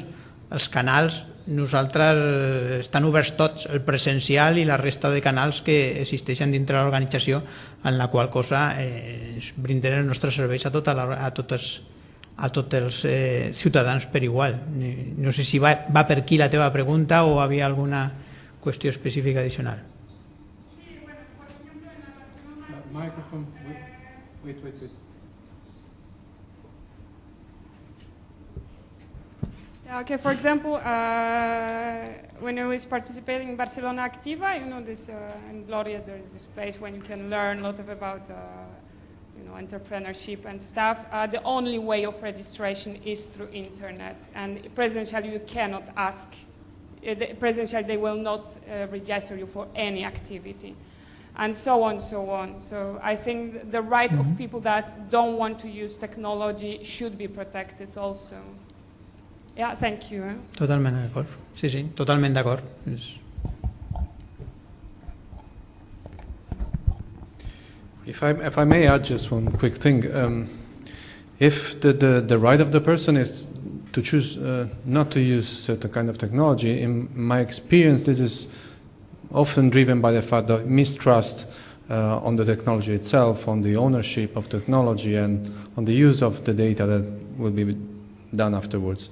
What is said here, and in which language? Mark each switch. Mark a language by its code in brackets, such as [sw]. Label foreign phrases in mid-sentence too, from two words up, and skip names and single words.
[ca] Els canals, nosaltres estan oberts tots, el presencial i la resta de canals que existeixen dintre de l'organització, en la qual cosa brindem els nostres serveis a tots els ciutadans per igual. No sé si va per aquí la teva pregunta o havia alguna qüestió específica addicional. Sí, bueno, [es] por ejemplo, en la Barcelona... [en] Wait. Okay, for example, when I was participating in Barcelona Activa, this in Laure there is this place when you can learn a lot about entrepreneurship and stuff. The only way of registration is through internet, and presentially you cannot ask. Presentially they will not register you for any activity, and so on. So I think the right of people that don't want to use technology should be protected also. Yeah, thank you. [ca] Totalment d'acord. Sí, totalment d'acord. [en] If I may add just one quick thing, if the right of the person is to choose not to use certain kind of technology, in my experience, this is often driven by the fact of mistrust on the technology itself, on the ownership of technology, and on the use of the data that will be done afterwards.